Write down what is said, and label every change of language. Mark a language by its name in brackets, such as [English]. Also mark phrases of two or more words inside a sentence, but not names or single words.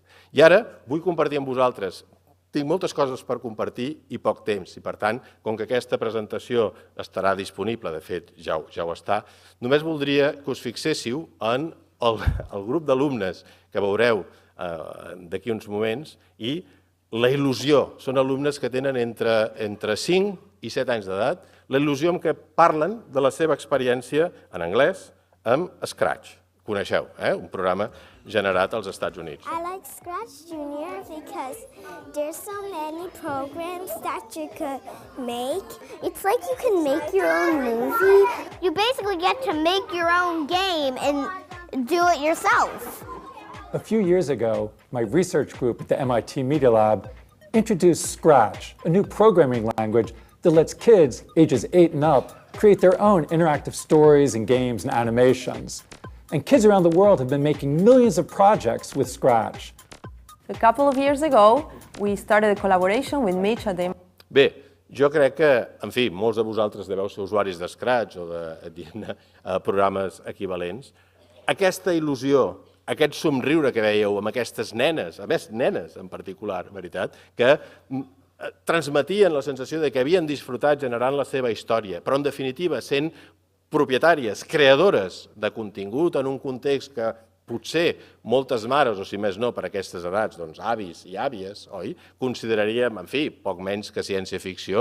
[Catalan] I ara vull compartir amb vosaltres. Tinc moltes coses per compartir i poc temps, i per tant, com que aquesta presentació estarà disponible, de fet ja ho està, només voldria que us fixéssiu en el grup d'alumnes que veureu d'aquí uns moments i la il·lusió. Són alumnes que tenen entre 5 i 7 anys d'edat, la il·lusió amb què parlen de la seva experiència en anglès amb Scratch. Coneixeu, un programa generat als Estats Units. [English] I like Scratch Junior because there's so many programs that you could make. It's like you can make your own movie. You basically get to make your own game and do it yourself. A few years ago, my research group at the MIT Media Lab introduced Scratch, a new programming language that lets kids ages 8 and up create their own interactive stories and games and animations. And kids around the world have been making millions of projects with Scratch. A couple of years ago, we started a collaboration with Mitch at the... [Catalan] Bé, jo crec que, en fi, molts de vosaltres deveu ser usuaris de Scratch o de programes equivalents. Aquesta il·lusió, aquest somriure que veieu amb aquestes nenes, a més nenes en particular, veritat, que transmetien la sensació de que havien disfrutat generant la seva història, però en definitiva sent propietàries, creadores de contingut en un context que potser moltes mares, o si més no per aquestes edats, doncs avis i àvies, oi, consideraríem, en fi, poc menys que ciència-ficció.